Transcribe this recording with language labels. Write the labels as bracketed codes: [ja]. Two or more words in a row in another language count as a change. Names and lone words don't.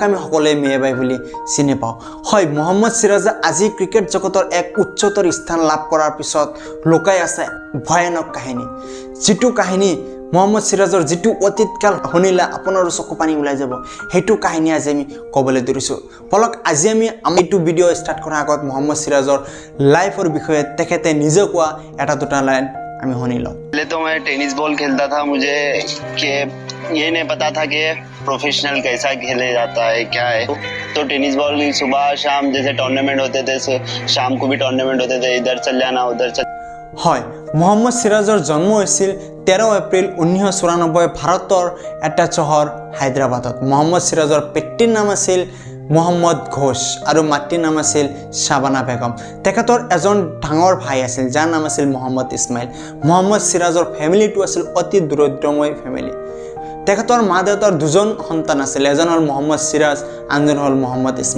[as] আমি সকলোৱে মেয়েবাই বুলি চিনি পাওঁ হয় মোহাম্মদ সিৰাজে আজি ক্ৰিকেট জগতৰ এক উচ্চতৰ স্থান লাভ কৰাৰ পিছত লুকাই আছে ভয়ানক কাহিনী যেটো কাহিনী মোহাম্মদ সিৰাজৰ যেটো অতীতকাল শুনিলে আপোনাৰ চকু পানী ওলাই যাব হেতু কাহিনী আজি আমি কবলৈ ধৰিছো পলক আজি আমি এইটো ভিডিও স্টাৰ্ট কৰাৰ আগত মোহাম্মদ সিৰাজৰ লাইফৰ বিষয়ে তেখেতে নিজে কোৱা এটা দুটা লাইন আমি শুনি লওঁ [hi] पहले तो मैं टेनिस बॉल खेलता था मुझे कि ये नहीं पता था कि प्रोफेशनल कैसा खेले जाता है क्या है तो टेनिस बॉल सुबह शाम जैसे टूर्नामेंट होते थे शाम को भी टूर्नामेंट होते थे इधर चल जाना उधर चल [as] হয় মোহাম্মদ সিৰাজৰ জন্ম হৈছিল 13 এপ্ৰিল 1994 ভাৰতৰ এটা চহৰ হায়দৰাবাদত মোহাম্মদ সিৰাজৰ পিতৃৰ নাম আছিল মোহাম্মদ ঘোষ আৰু মাতৃৰ নাম আছিল শাবানা বেগম তেখেতৰ এজন ডাঙৰ ভাই আছিল যাৰ নাম আছিল মোহাম্মদ ইছমাইল মোহাম্মদ সিৰাজৰ ফ্যামিলিটো আছিল অতি দৰিদ্ৰময় ফ্যামিলি তেখেতৰ মা দেউতাৰ দুজন সন্তান আছিল এজন হ'ল মোহাম্মদ সিৰাজ আনজন হ'ল মোহাম্মদ